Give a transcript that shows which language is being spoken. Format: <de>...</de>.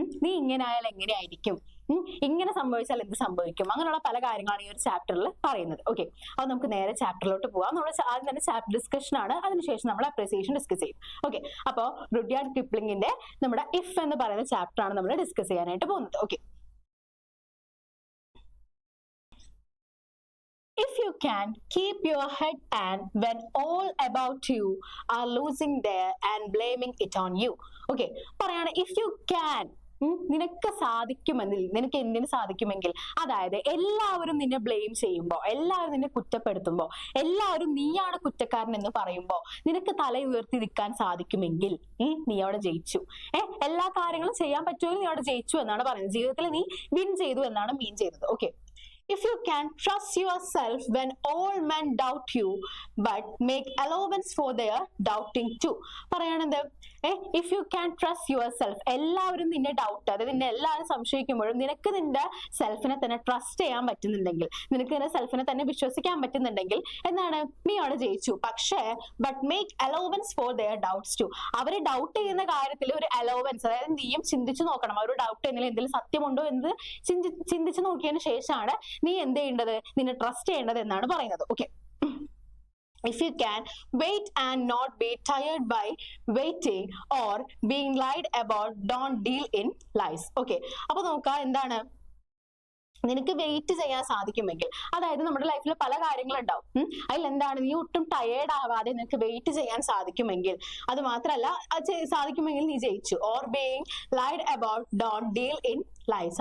<ml>നീ ഇങ്ങനെ ആയാൽ എങ്ങനെയായിരിക്കും, ഇങ്ങനെ സംഭവിച്ചാൽ എന്ത് സംഭവിക്കും, അങ്ങനെയുള്ള പല കാര്യങ്ങളാണ് ഈ ഒരു ചാപ്റ്ററിൽ പറയുന്നത്. ഓക്കെ, അത് നമുക്ക് നേരെ ചാപ്റ്ററിലോട്ട് പോവാം. നമ്മൾ ആദ്യം തന്നെ ചാപ്റ്റർ ഡിസ്കഷൻ ആണ്, അതിനുശേഷം നമ്മൾ അപ്രിസിയേഷൻ ഡിസ്കസ് ചെയ്യും. ഓക്കെ, അപ്പോൾ റുഡ്യാർഡ് കിപ്ലിംഗിന്റെ നമ്മുടെ ഇഫ് എന്ന് പറയുന്ന ചാപ്റ്റർ ആണ് നമ്മൾ ഡിസ്കസ് ചെയ്യാനായിട്ട് പോകുന്നത്.</ml> <en>Okay, if you can keep your head and when all about you are losing there and blaming it on you.</en> <ml>Okay, പറയാണ്</ml> <en>if you can,</en> <ml>നിനക്ക് സാധിക്കുമെങ്കിൽ, നിനക്ക് എന്തിനു സാധിക്കുമെങ്കിൽ, അതായത് എല്ലാവരും നിന്നെ ബ്ലെയിം ചെയ്യുമ്പോൾ, എല്ലാവരും നിന്നെ കുറ്റപ്പെടുത്തുമ്പോൾ, എല്ലാവരും നീയാണ് കുറ്റക്കാരൻ എന്ന് പറയുമ്പോൾ നിനക്ക് തല ഉയർത്തി നിൽക്കാൻ സാധിക്കുമെങ്കിൽ നീ അവിടെ ജയിച്ചു. എല്ലാ കാര്യങ്ങളും ചെയ്യാൻ പറ്റുമെങ്കിൽ നീ അവിടെ ജയിച്ചു എന്നാണ് പറയുന്നത്. ജീവിതത്തിൽ നീ വിൻ ചെയ്തു എന്നാണ് മീൻ ചെയ്തത്.</ml> <en>Okay, if you can trust yourself when all men doubt you but make allowance for their doubting too.</en> <ml>പറയാണെന്ത്,</ml> <en>if you can trust yourself,</en> <ml>എല്ലാവരും നിന്നെ ഡൗട്ട്, അതായത് നിന്നെ എല്ലാവരും സംശയിക്കുമ്പോഴും നിനക്ക് നിന്റെ സെൽഫിനെ തന്നെ ട്രസ്റ്റ് ചെയ്യാൻ പറ്റുന്നുണ്ടെങ്കിൽ, നിനക്ക് നിന്റെ സെൽഫിനെ തന്നെ വിശ്വസിക്കാൻ പറ്റുന്നുണ്ടെങ്കിൽ എന്താണ്, നീ അവിടെ ജയിച്ചു. പക്ഷേ</ml> <en>but make allowance for their doubts too,</en> <ml>അവര് ഡൗട്ട് ചെയ്യുന്ന കാര്യത്തിൽ ഒരു അലോവൻസ്, അതായത് നീയും ചിന്തിച്ചു നോക്കണം, അവർ ഡൗട്ട് ചെയ്യുന്നതിൽ എന്തെങ്കിലും സത്യമുണ്ടോ എന്ന് ചിന്തിച്ചു നോക്കിയതിന് ശേഷമാണ് നീ എന്ത് ചെയ്യേണ്ടത്, നിന്നെ ട്രസ്റ്റ് ചെയ്യേണ്ടത് എന്നാണ് പറയുന്നത്.</ml> <en>Okay, if you can wait and not be tired by waiting or being lied about, don't deal in lies.</en> <ml>Okay, അപ്പൊ നോക്കാം എന്താണ്, നിനക്ക് വെയിറ്റ് ചെയ്യാൻ സാധിക്കുമെങ്കിൽ, അതായത് നമ്മുടെ ലൈഫിൽ പല കാര്യങ്ങളുണ്ടാവും, അതിൽ എന്താണ്, നീ ഒട്ടും ടയേർഡ് ആവാതെ നിനക്ക് വെയിറ്റ് ചെയ്യാൻ സാധിക്കുമെങ്കിൽ, അത് മാത്രമല്ല സാധിക്കുമെങ്കിൽ നീ ജയിച്ചു.</ml> <en>Or being lied about, don't deal in lies.</en>